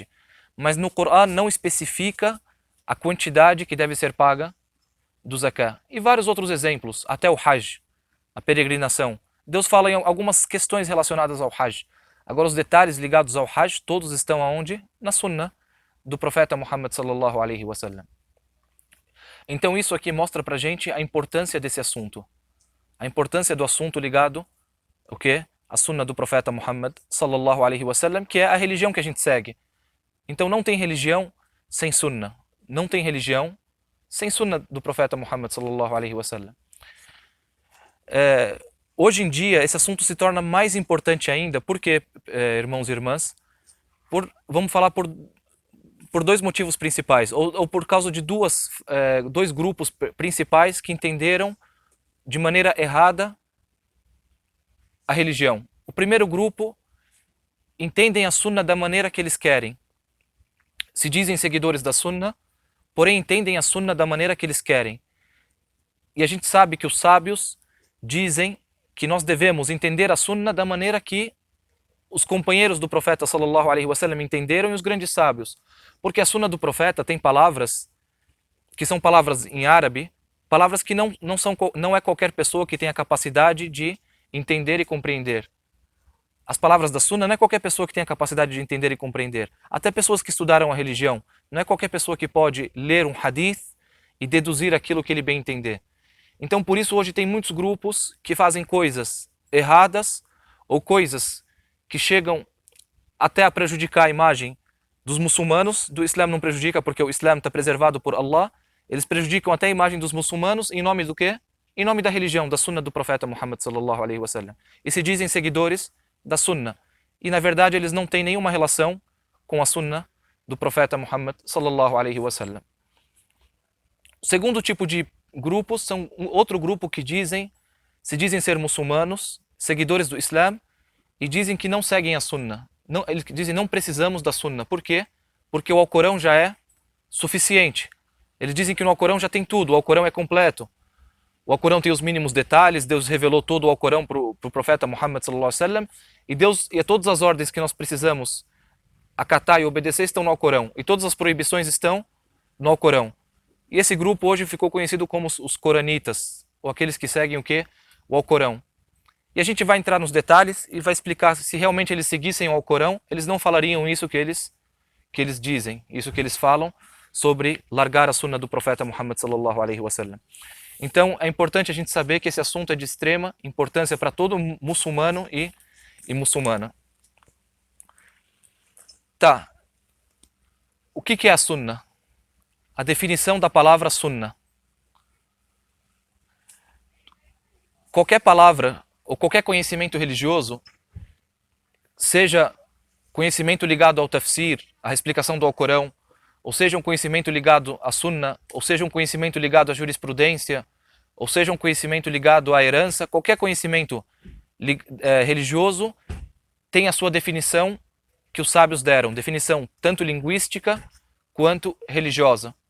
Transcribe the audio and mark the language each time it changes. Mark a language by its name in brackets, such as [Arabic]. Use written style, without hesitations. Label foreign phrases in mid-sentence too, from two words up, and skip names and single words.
[Portuguese] Mas no Corão não especifica a quantidade que deve ser paga do zakah. E vários outros exemplos, até o Hajj, a peregrinação. Deus fala em algumas questões relacionadas ao Hajj. Agora, os detalhes ligados ao Hajj, todos estão aonde? Na Sunnah do profeta Muhammad [Arabic] صلى الله عليه وسلم. [Portuguese] Então isso aqui mostra pra gente a importância desse assunto. A importância do assunto ligado o quê? A Sunnah do profeta Muhammad [Arabic] صلى الله عليه وسلم, [Portuguese] que é a religião que a gente segue. Então não tem religião sem Sunnah. Não tem religião sem Sunnah do profeta Muhammad [Arabic] صلى الله عليه وسلم. [Portuguese] Hoje em dia, esse assunto se torna mais importante ainda. Por quê, irmãos e irmãs? Vamos falar por dois motivos principais, ou por causa de dois grupos principais que entenderam de maneira errada a religião. O primeiro grupo entendem a Sunnah da maneira que eles querem. Se dizem seguidores da Sunnah, porém entendem a Sunnah da maneira que eles querem. E a gente sabe que os sábios dizem que nós devemos entender a Sunnah da maneira que os companheiros do profeta [Arabic] صلى الله عليه وسلم [Portuguese] entenderam e os grandes sábios. Porque a sunna do profeta tem palavras que são palavras em árabe, palavras que não é qualquer pessoa que tem a capacidade de entender e compreender. As palavras da sunna não é qualquer pessoa que tem a capacidade de entender e compreender. Até pessoas que estudaram a religião, não é qualquer pessoa que pode ler um hadith e deduzir aquilo que ele bem entender. Então, por isso, hoje tem muitos grupos que fazem coisas erradas ou coisas que chegam até a prejudicar a imagem dos muçulmanos. Do Islã não prejudica porque o Islã está preservado por Allah. Eles prejudicam até a imagem dos muçulmanos em nome do quê? Em nome da religião, da sunna do profeta Muhammad [Arabic] صلى الله عليه وسلم. [Portuguese] E se dizem seguidores da sunna. E na verdade eles não têm nenhuma relação com a sunna do profeta Muhammad [Arabic] صلى الله عليه وسلم. [Portuguese] O segundo tipo de grupos são outro grupo que se dizem ser muçulmanos, seguidores do Islã, e dizem que não seguem a sunna. Eles dizem não precisamos da sunna. Por quê? Porque o Alcorão já é suficiente. Eles dizem que no Alcorão já tem tudo, o Alcorão é completo. O Alcorão tem os mínimos detalhes, Deus revelou todo o Alcorão para o profeta Muhammad [Arabic] صلى الله عليه وسلم, [Portuguese] e todas as ordens que nós precisamos acatar e obedecer estão no Alcorão, e todas as proibições estão no Alcorão. E esse grupo hoje ficou conhecido como os coranitas, ou aqueles que seguem o quê? O Alcorão. E a gente vai entrar nos detalhes e vai explicar se realmente eles seguissem o Alcorão, eles não falariam isso que eles dizem, isso que eles falam sobre largar a sunna do profeta Muhammad [Arabic] صلى الله عليه وسلم. [Portuguese] Então é importante a gente saber que esse assunto é de extrema importância para todo muçulmano e muçulmana. Tá. O que é a sunna? A definição da palavra sunna. Qualquer palavra ou qualquer conhecimento religioso, seja conhecimento ligado ao tafsir, à explicação do Alcorão, ou seja um conhecimento ligado à sunna, ou seja um conhecimento ligado à jurisprudência, ou seja um conhecimento ligado à herança, qualquer conhecimento religioso tem a sua definição que os sábios deram, definição tanto linguística quanto religiosa.